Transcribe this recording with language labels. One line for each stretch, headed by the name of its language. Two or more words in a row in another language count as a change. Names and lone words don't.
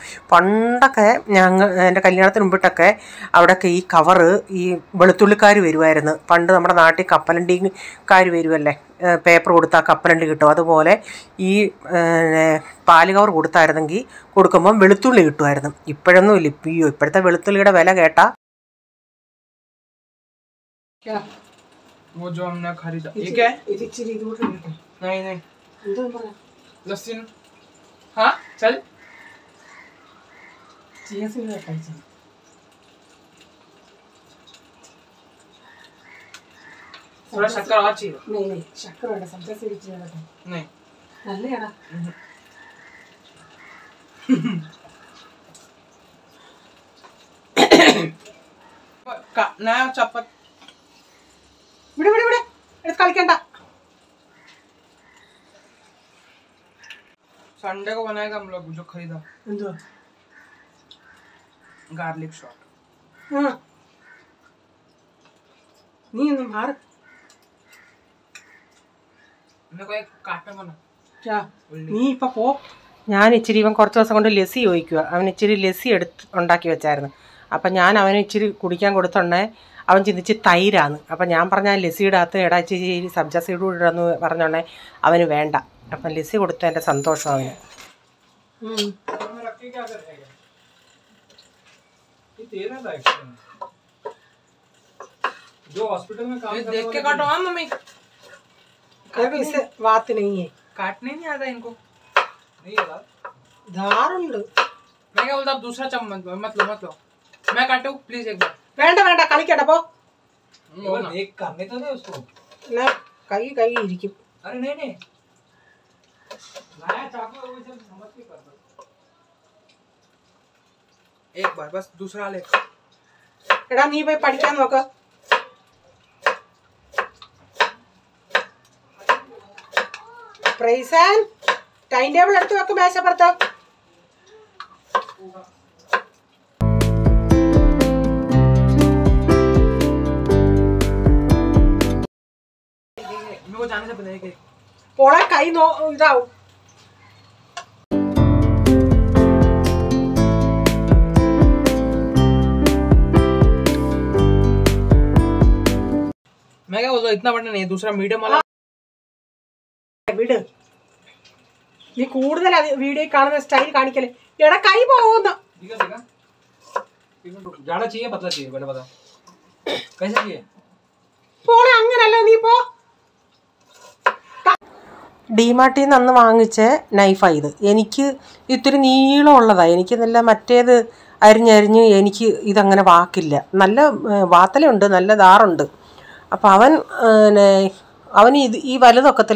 Malayalam: പണ്ടൊക്കെ എൻ്റെ കല്യാണത്തിന് മുമ്പിട്ടൊക്കെ അവിടെയൊക്കെ ഈ കവറ് ഈ വെളുത്തുള്ളിക്കാർ വരുമായിരുന്നു. പണ്ട് നമ്മുടെ നാട്ടിൽ കപ്പലണ്ടിക്കാർ വരുമല്ലേ, പേപ്പർ കൊടുത്താൽ കപ്പലണ്ടി കിട്ടും. അതുപോലെ ഈ പാല് കവർ കൊടുക്കുമ്പം വെളുത്തുള്ളി കിട്ടുമായിരുന്നു. ഇപ്പോഴൊന്നും ഇല്ല. ഇപ്പോഴത്തെ വെളുത്തുള്ളിയുടെ വില കേട്ടാ.
Hindi: क्या वो जो हमने खरीदा ये क्या है? नहीं लस्सी। हाँ चल थोड़ा शक्कर और चाहिए? नहीं शक्कर
Malayalam: വേണ്ട, സംസാരിച്ച്
Hindi: नहीं
Malayalam: നല്ലയാടാ. ഇവിടെ ഇവിടെ ഇവിടെ എടുത്ത് കളിക്കണ്ട.
Hindi: संडे को बनाएगा हम लोग जो खरीदा
Malayalam: എന്തോ
English: garlic shot.
Malayalam: നീ ഒന്നും മാറി
Hindi: मेरे को एक काटने को ना.
Malayalam: നീ ഇപ്പൊ പോ. ഞാൻ ഇച്ചിരി ഇവൻ കുറച്ച് ദിവസം കൊണ്ട് ലസ്സി ചോദിക്കുക. അവൻ ഇച്ചിരി ലസ്സി ഉണ്ടാക്കി വെച്ചായിരുന്നു. അപ്പം ഞാൻ അവന് ഇച്ചിരി കുടിക്കാൻ കൊടുത്തുണ്ടേ അവൻ ചിന്തിച്ച് തൈരാന്ന്. അപ്പം ഞാൻ പറഞ്ഞ ലസ്സിയുടെ അകത്ത് ഇച്ചിരി സബ്ജ സീഡ് ഇടാന്ന് പറഞ്ഞോണ്ടേ അവന് വേണ്ട. അപ്പം ലസ്സി കൊടുത്തതിൻ്റെ സന്തോഷം അവന്.
Hindi: देख के काटो. हाँ मम्मी इसे बात नहीं है. काटने नहीं आता इनको. नहीं आता.
Malayalam: ധാറുണ്ട്.
Hindi: मैं क्या बोलता दूसरा चम्मच मत लो मैं काटू प्लीज एक बार.
Malayalam: വേണ്ട വേണ്ട കളിക്കട്ടെ പോ.
Hindi: एक करने तो दे उसको.
Malayalam: കൈ ഇരിക്കും.
Hindi: अरे नहीं नया चाकू वैसे समझ के कर दो. एक बार बस दूसरा ले.
Malayalam: എടാ നീ പോയി പഠിക്കാൻ നോക്ക്. പ്രൈസൻ
English: time table
Malayalam: എടുത്ത് വെക്ക് മേശപ്പുറത്ത്.
Hindi: मेरे को जाने से पहले एक
Malayalam: പോളെ കൈ ഇതാവും.
Hindi: मैं क्या बोलता इतना बड़ा नहीं दूसरा मीडियम वाला.
Malayalam: വിട്. നീ കൂടുതൽ വീഡിയോ കാണുന്ന സ്റ്റൈൽ കാണിക്കല്. എടാ കൈ പോകുന്നു.
Hindi: ज्यादा चाहिए पतला चाहिए पहले बता कैसे चाहिए.
Malayalam: പോളെ അങ്ങനല്ല നീ പോ. ഡിമാർട്ടിൽ നിന്ന് അന്ന് വാങ്ങിച്ച നൈഫാണ് ഇത്. എനിക്ക് ഇത്തിരി നീളമുള്ളതാണ്. എനിക്ക് നല്ല മറ്റേത് അരിഞ്ഞരിഞ്ഞ് എനിക്ക് ഇതങ്ങനെ വാക്കില്ല. നല്ല വാത്തലുണ്ട്, നല്ല ധാറുണ്ട്. അപ്പോൾ അവന് ഈ വലുതൊക്കത്തില്ല.